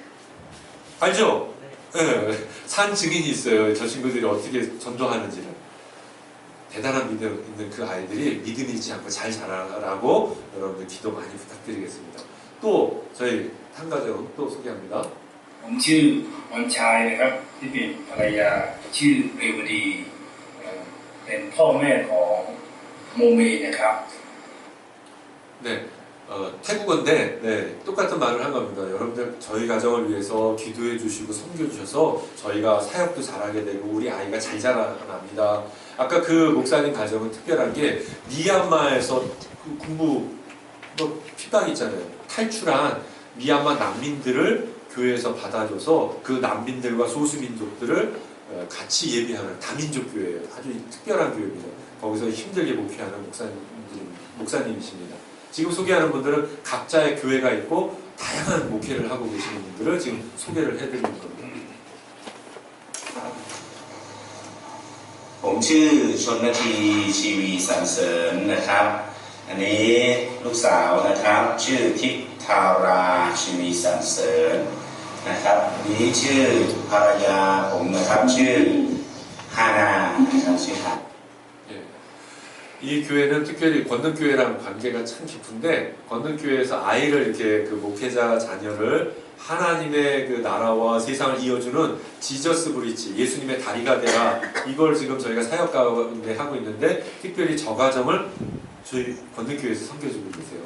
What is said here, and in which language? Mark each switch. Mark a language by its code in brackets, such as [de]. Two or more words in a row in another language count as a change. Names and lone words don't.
[ko] 알죠? 네. 산 증인이 있어요. 저 친구들이 어떻게 전도하는지를. 대단한 믿음 있는 그 아이들이 믿음 잃지 않고 잘 자라라고 여러분들 기도 많이 부탁드리겠습니다. 또 저희 한 가정 또 소개합니다. [th] ผมชื่อวันชายนะครับที่เป็นภรรยาชื่อเรวดีเป็นพ่อแม่ของโมเมนะครับ [ko] 네, 태국어인데 똑같은 말을 한 겁니다. 여러분들 저희 가정을 위해서 기도해 주시고 섬겨 주셔서 저희가 사역도 잘하게 되고 우리 아이가 잘 자라납니다. 아까 그 목사님 가정은 특별한 게 미얀마에서 그 군부 핍박 있잖아요. 탈출한 미얀마 난민들을 교회에서 받아줘서 그 난민들과 소수민족들을 같이 예배하는 다민족 교회예요. 아주 특별한 교회입니다. 거기서 힘들게 목회하는 목사님이십니다. 지금 소개하는 분들은 각자의 교회가 있고 다양한 목회를 하고 계시는 분들을 지금 소개를 해드리는 겁니다. [th] ผมชื่อชนนาทีชีวีสรรเสริญนะครับอันนี้ลูกสาวนะครับชื่อทิพทาราชีวีสรรเสริญนะครับนี้ชื่อภรรยาผมนะครับชื่อฮานานะครับชื่อฮา [ko] 이 교회는 특별히 권능교회랑 관계가 참 깊은데 권능교회에서 아이를 이렇게 그 목회자 자녀를 하나님의 그 나라와 세상을 이어주는 지저스 브리지 예수님의 다리가 되라 이걸 지금 저희가 사역 가운데 하고 있는데 특별히 저 가정을 저희 권능교회에서 섬겨주고 계세요.